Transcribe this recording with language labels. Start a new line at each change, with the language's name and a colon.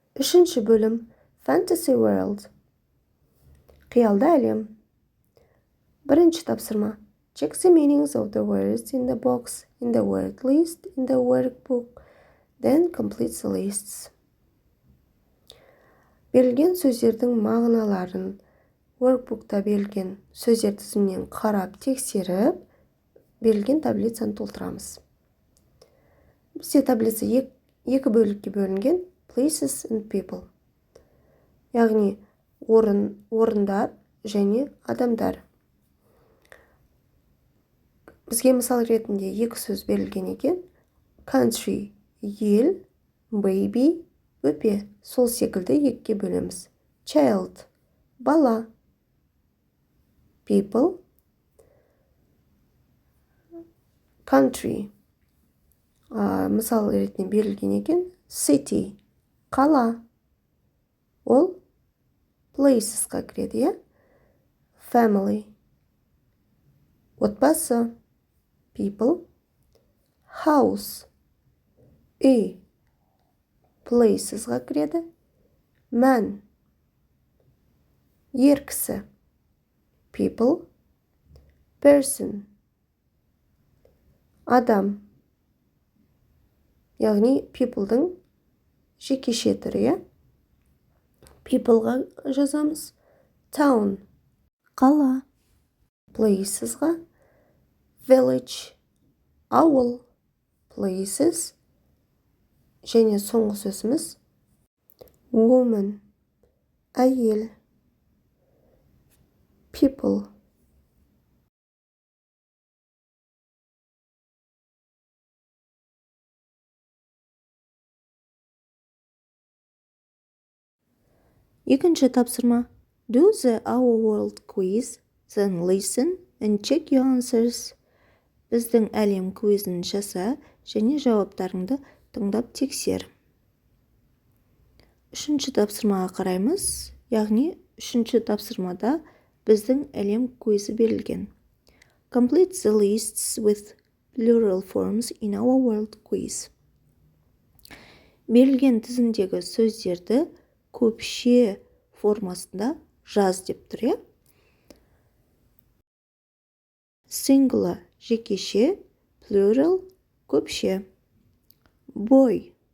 Kazakh: Үшінші бөлім
English: Fantasy World.
Kazakh: Қиялды әлем. Бірінші тапсырма.
English: Check the meanings of the words in the box in the word list in the workbook. Then complete the lists.
Kazakh: Берілген сөздердің мағыналарын workbookта берілген сөздер тізімінен қарап тексеріп, берілген таблицаны толтырамыз. Бізде таблица екі бөлікке бөлінген
English: places and people.
Kazakh: Яғни орындар және адамдар. Бізге мысал ретінде екі сөз берілген екен. Country, ел, baby, бөпе. Сол секілді екіге бөлеміз.
English: Child, бала. People, country.
Kazakh: Мысал ретінде берілген екен.
English: City, қала.
Kazakh: Ол places'қа кіреді, е? Family, отбасы.
English: People, house, үй.
Kazakh: Places'ға кіреді. Man, ер кісі.
English: People, person, адам.
Kazakh: Яғни people'дың жекеше түрі, е? People'ға жазамыз. Town, қала.
English: Places'ға village, ауыл. Places.
Kazakh: Және соңғы сөзіміз woman, әйел.
English: People.
Kazakh: Екінші тапсырма.
English: Do the Our World quiz, then listen and check your answers.
Kazakh: Біздің әлем квизін жаса және жауаптарыңды тыңдап тексер. Үшінші тапсырмаға қараймыз. Яғни, үшінші тапсырмада біздің әлем квизі берілген.
English: Complete the lists with plural forms in our world quiz.
Kazakh: Берілген тізімдегі сөздерді көпше формасында жаз деп тұр, е? Singular, жекеше, plural, көпше.
English: Boy.